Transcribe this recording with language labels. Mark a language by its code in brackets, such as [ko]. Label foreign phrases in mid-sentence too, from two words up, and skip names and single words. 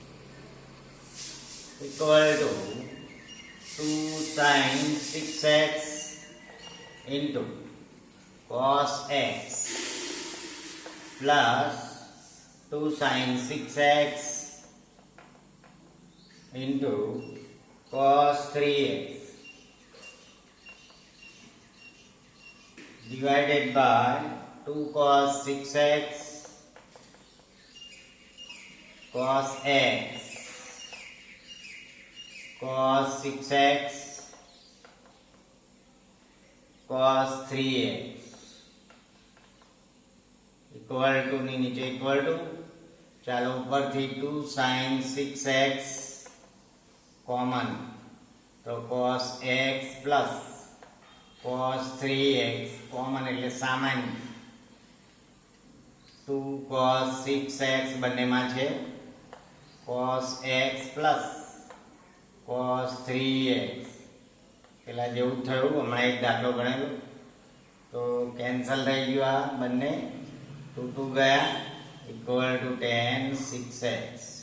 [en] equal to 2 sine 6x into cos x plus 2 sine 6x into cos 3x divided by 2 cos 6x cos x cos 6x cos 3x equal to [gu] ની નીચે [en] equal to [gu] ચાલો ઉપરથી 2 [en] sin 6x common [gu] તો [en] cos x plus cos 3x common [gu] એટલે સામાન્ય 2 cos 6x બંનેમાં છે [en] cos x plus cos 3x [gu] પેલા જેવું થયું હમણાં એક દાખલો ગણેલો તો કેન્સલ થઈ ગયું આ બંને 2 ગયા [en] equal to tan 6x.